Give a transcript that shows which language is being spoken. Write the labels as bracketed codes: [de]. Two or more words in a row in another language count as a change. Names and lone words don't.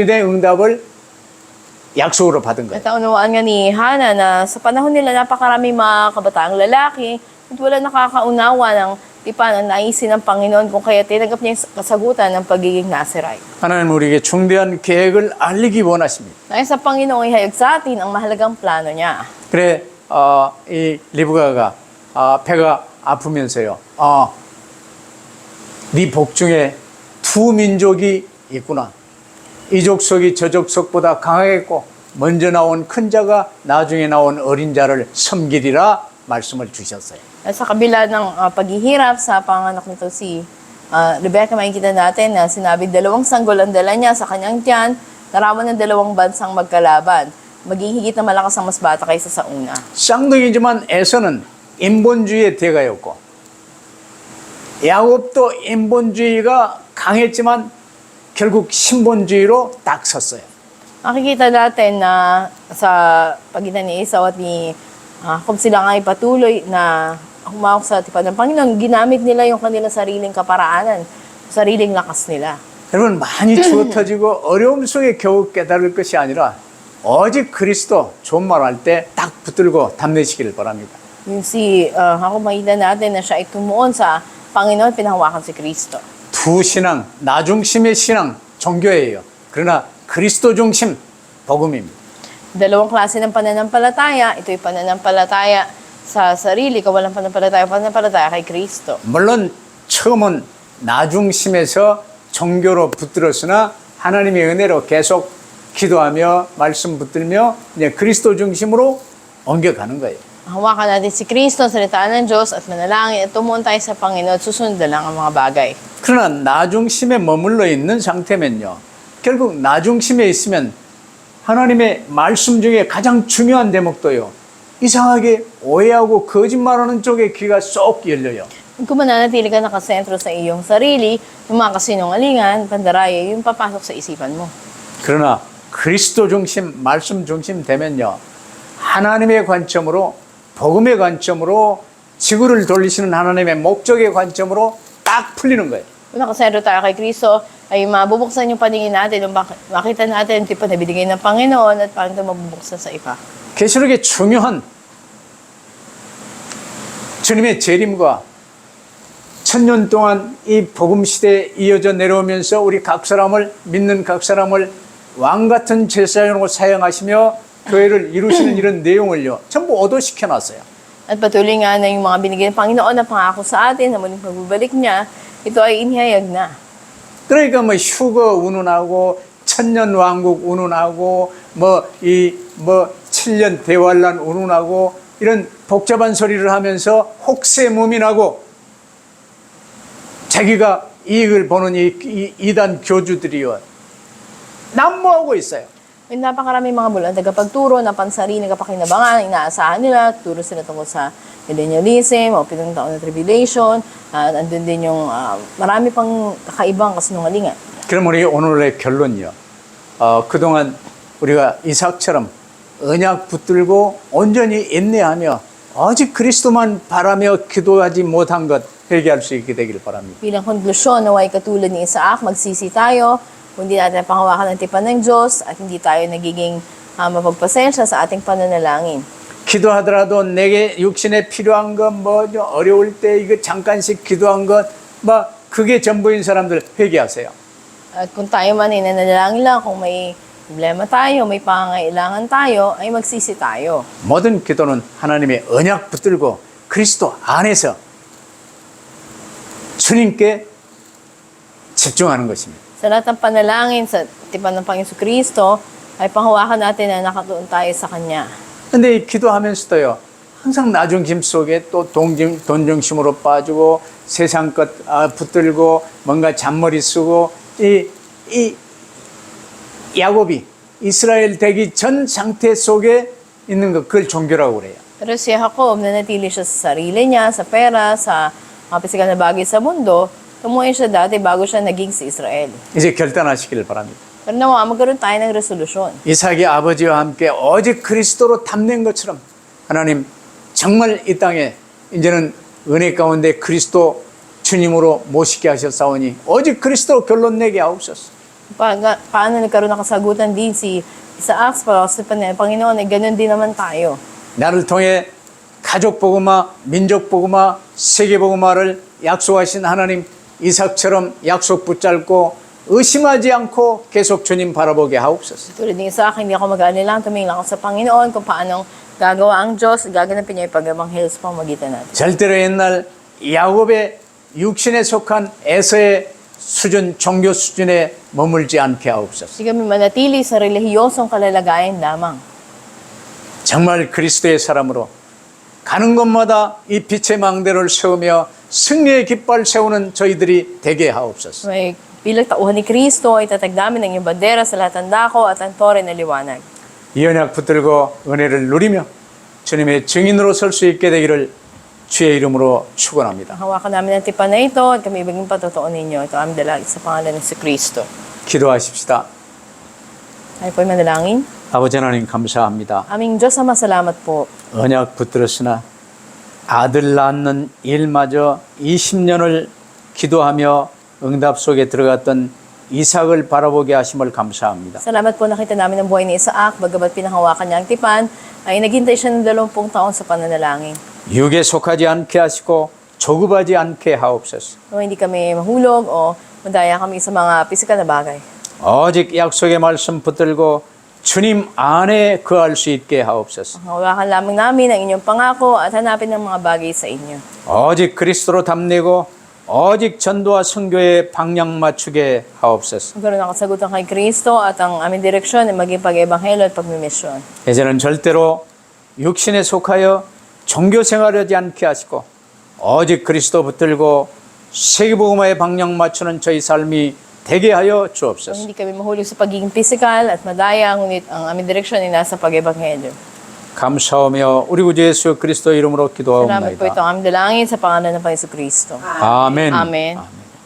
[ko] 나시린의 응답을 약속으로 받은 거예요. [tl] At naunawaan nga ni Hana na sa panahon nila napakaraming mga kabataang lalaki at wala nakakaunawa ng tipan ang naisin ng Panginoon kung kaya tinanggap niya yung kasagutan ng pagiging Nazirite. [ko] 하나님 우리에게 중대한 계획을 알리기 원하십니다. [tl] Nais sa Panginoong ihayag sa atin ang mahalagang plano niya. [ko] 그래 이 리브가가 배가 아프면서요. 네 복중에 두 민족이 있구나. 이 족속이 저 족속보다 강하겠고 먼저 나온 큰 자가 나중에 나온 어린 자를 섬기리라 말씀을 주셨어요. [tl] At sa kabila ng paghihirap sa panganak nito si Rebecca, makikita natin na sinabi dalawang sanggol ang dala niya sa kanyang tiyan, naraman ng dalawang bansang magkalaban. Maging higit na malakas ang mas bata kaysa sa una. [ko] 쌍둥이지만 에서는 인본주의의 대가였고 야곱도 인본주의가 강했지만 결국 신본주의로 딱 섰어요. [tl] Makikita natin na sa pagitan ni Esau at ni kung sila nga ay patuloy na humawak sa tipan ng Panginoon, ginamit nila yung kanilang sariling kaparaanan, sariling lakas nila. [ko] 여러분 많이 추워 터지고 어려움 속에 겨우 깨달을 것이 아니라 오직 그리스도 좋은 말 할 때 딱 붙들고 담내시기를 바랍니다. [tl] Yung ako makita natin na siya ay tumuon sa Panginoon, pinahawakan si Kristo. [ko] 두 신앙, 나 중심의 신앙, 종교예요. 그러나 그리스도 중심, 복음입니다. [tl] Dalawang klase ng pananampalataya, ito'y pananampalataya sa sarili, kawalang pananampalataya kay Kristo. [ko] 물론 처음은 나 중심에서 종교로 붙들었으나 하나님의 은혜로 계속 기도하며 말씀 붙들며 이제 그리스도 중심으로 옮겨가는 거예요. [tl] Hawakan natin si Kristo, salitaan ng Diyos at manalangin at tumuon tayo sa Panginoon at susunod na lang ang mga bagay. [ko] 그러나 나 중심에 머물러 있는 상태면요. 결국 나 중심에 있으면 하나님의 말씀 중에 가장 중요한 대목도요. 이상하게 오해하고 거짓말하는 쪽에 귀가 쏙 열려요. [tl] Kung mananatili ka nakasentro sa iyong sarili, yung mga kasinungalingan, pandaraya, yung papasok sa isipan mo. [ko] 그러나 그리스도 중심, 말씀 중심 되면요. 하나님의 관점으로, 복음의 관점으로, 지구를 돌리시는 하나님의 목적의 관점으로 딱 풀리는 거예요. [tl] Kung nakasentro tayo kay Kristo, ay mabubuksan yung paningin natin, yung makita natin yung tipan na binigay ng Panginoon at paano ito mabubuksan sa iba. [ko] 계시록의 중요한 주님의 재림과 천년 동안 이 복음 시대에 이어져 내려오면서 우리 각 사람을 믿는 각 사람을 왕 같은 제사장으로 사용하시며 교회를 이루시는 이런 내용을요 전부 얻어시켜 놨어요. [tl] At patuloy nga na yung mga binigay ng Panginoon na pangako sa atin na muling pagbabalik niya, ito ay inihayag na. [ko] 그러니까 뭐 휴거 운운하고 천년 왕국 운운하고 뭐 7년 대환란 운운하고 이런 복잡한 소리를 하면서 혹세무민하고 자기가 이익을 보는 이 이단 교주들이요 난무하고 있어요. [tl] May napakaraming mga bulan, tagapagturo na pansarili ng kapakinabangan, inaasahan nila, turo sila tungkol sa millennialism o pitong taon na tribulation, andun din yung marami pang kakaibang kasinungalingan. [ko] 그럼 우리 오늘의 결론이요. 그동안 우리가 이삭처럼 언약 붙들고 온전히 인내하며 오직 그리스도만 바라며 기도하지 못한 것 회개할 수 있게 되길 바랍니다. [tl] Bilang konklusyon, naway katulad ni Isaac, magsisi tayo, kung hindi natin panghawakan ng tipan ng Diyos at hindi tayo nagiging mapagpasensya sa ating pananalangin. [ko] 기도하더라도 내게 육신에 필요한 것, 어려울 때 이거 잠깐씩 기도한 것, 그게 전부인 사람들 회개하세요. [tl] At kung tayo man ay nananalangin lang, kung may problema tayo, may pangangailangan tayo, ay magsisi tayo. [ko] 모든 기도는 하나님의 언약 붙들고 그리스도 안에서 주님께 집중하는 것입니다. [tl] Sa lahat ng panalangin sa tipan ng Panginoon Kristo, ay panghawakan natin na nakatuon tayo sa Kanya. [ko] 근데 이 기도하면서도요, 항상 나 중심 속에 또 돈 중심으로 빠지고 세상 것 붙들고 뭔가 잔머리 쓰고 이 야곱이 이스라엘 되기 전 상태 속에 있는 것, 그걸 종교라고 그래요. [tl] Pero si Jacob, nanatili siya sa sarili niya, sa pera, sa mga pisikal na bagay sa mundo, tumuhin siya dati bago siya naging si Israel. [ko] 이제 결단하시기를 바랍니다. [tl] Pero nawa, magkaroon tayo ng resolusyon. [ko] 이삭의 아버지와 함께 오직 그리스도로 담는 것처럼 하나님 정말 이 땅에 이제는 은혜 가운데 그리스도 주님으로 모시게 하셨사오니 오직 그리스도 결론 내게 하옵소서. [tl] Paano nagkaroon ng kasagutan din si Sa Acts pa, sa Panginoon, ay ganun din naman tayo. [ko] 나를 통해 가족 복음화, 민족 복음화, 세계 복음화를 약속하신 하나님 이삭처럼 약속 붙잡고 의심하지 않고 계속 주님 바라보게 하옵소서. [tl] Tulad din sa akin, hindi ako mag-aalala, tumingin lang ako sa Panginoon kung paanong gagawa ang Diyos, gaganapin niya yung pag-ebanghel sa pamagitan natin. [ko] 절대로 옛날 야곱의 육신에 속한 에서의 수준, 종교 수준에 머물지 않게 하옵소서. [tl] Hindi kami manatili sa relihiyosong kalalagayan lamang. [ko] 정말 그리스도의 사람으로 가는 곳마다 이 빛의 망대를 세우며 승리의 깃발 세우는 저희들이 되게 하옵소서. [tl] May bilang tauhan ni Kristo ay tatagdamin ng iyong bandera sa lahat ng dako at ang tore na liwanag. [ko] 이 언약 붙들고 은혜를 누리며 주님의 증인으로 설 수 있게 되기를 주의 이름으로 축원합니다. [tl] Hawakan namin ang tipan na ito at kami ibiging patotoo ninyo. Ito ang dalangin sa pangalan ng si Kristo. [ko] 기도하십시다. [tl] Ay po'y manalangin. [ko] 아버지 하나님 감사합니다. [tl] Aming Diyos Ama, salamat po. [ko] 언약 붙들었으나 아들 낳는 일마저 20년을 기도하며 응답 속에 들어갔던 이삭을 바라보게 하심을 감사합니다. [tl] Salamat po nakita namin ang buhay ni Isaac, bagamat pinahawakan niya ang tipan, ay naghintay siya ng 20 taon sa pananalangin. [ko] 육에 속하지 않게 하시고 조급하지 않게 하옵소서. [tl] No, hindi kami mahulog o madaya kami sa mga pisikal na bagay. [ko] 오직 약속의 말씀 붙들고 주님 안에 거할 수 있게 하옵소서. [tl] Hawakan lamang namin ang inyong pangako at hanapin ang mga bagay sa inyo. [ko] 오직 그리스도로 담내고 오직 전도와 선교에 방향 맞추게 하옵소서. [tl] Magkaroon ng kasagutan kay Kristo at ang aming direksyon ay maging pag-ebanghelo at pagmimisyon. [ko] 이제는 절대로 육신에 속하여 종교 생활하지 않게 하시고 오직 그리스도 붙들고 세계복음화에 방향 맞추는 저희 삶이 되게 하여 [tl] So, [ko] 주옵소서. [tl] hindi kami mahulog sa pagiging pisikal at madaya, ngunit ang aming direksyon ay nasa pag-ebanghelo. [ko] 감사하며 우리 구주 예수 그리스도 이름으로 [tl] Salamat po [ko] 기도하옵나이다. [tl] itong aming dalangin sa pangalan ng Panginoon Kristo. [ko] 아멘. [tl] Amen.